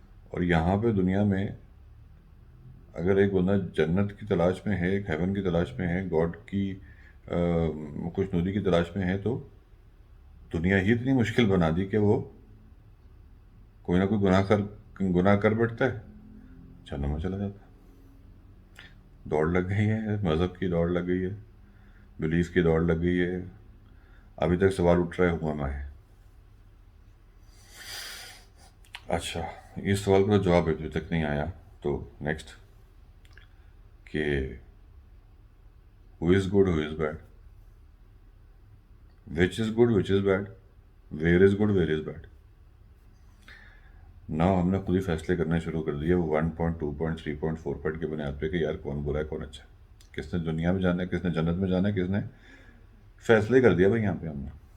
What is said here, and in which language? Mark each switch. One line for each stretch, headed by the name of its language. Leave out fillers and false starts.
Urdu: اور یہاں پہ دنیا میں اگر ایک بندہ جنت کی تلاش میں ہے، ایک ہیون کی تلاش میں ہے، گاڈ کی خوش ندی کی تلاش میں ہے، تو دنیا ہی اتنی مشکل بنا دی کہ وہ کوئی نہ کوئی گناہ کر بیٹھتا ہے، جہنم میں چلا جاتا ہے. دوڑ لگ گئی ہے، مذہب کی دوڑ لگ گئی ہے، بلیف کی دوڑ لگ گئی ہے. ابھی تک سوال اٹھ رہا ہے ہوا میں ہے. اچھا، اس سوال کا جواب ابھی تک نہیں آیا. تو نیکسٹ کہ
English: who is good, who is bad, which is good, which is bad, where is good, where is bad.
Urdu: نا ہم نے خود ہی فیصلے کرنے شروع کر دیے 1.2.3.4 پوائنٹ کی بنیاد پہ کہ یار کون برا ہے کون اچھا ہے، کس نے دنیا میں جانا ہے، کس نے جنت میں جانا ہے، کس نے فیصلے کر دیا بھائی یہاں پہ ہم نے.